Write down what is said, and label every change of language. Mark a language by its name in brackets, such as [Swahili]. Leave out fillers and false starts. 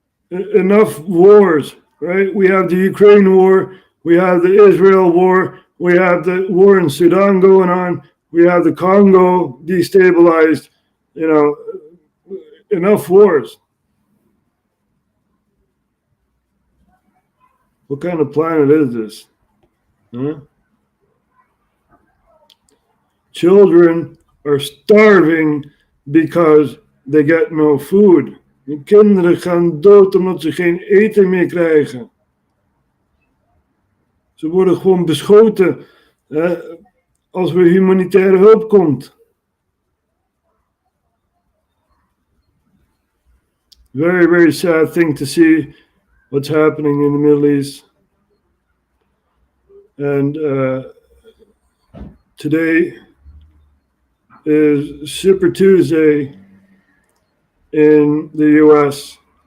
[English] Enough wars, right? We have the Ukraine war, we have the Israel war, we have the war in Sudan going on, we have the Congo destabilized, enough wars. What kind of planet is this? Huh? Children are starving because they get no food. [Dutch] De kinderen gaan dood omdat ze geen eten meer krijgen. Ze worden gewoon beschoten als er humanitaire hulp komt. [English] Very, very sad thing to see what's happening in the Middle East. And today is Super Tuesday in the US.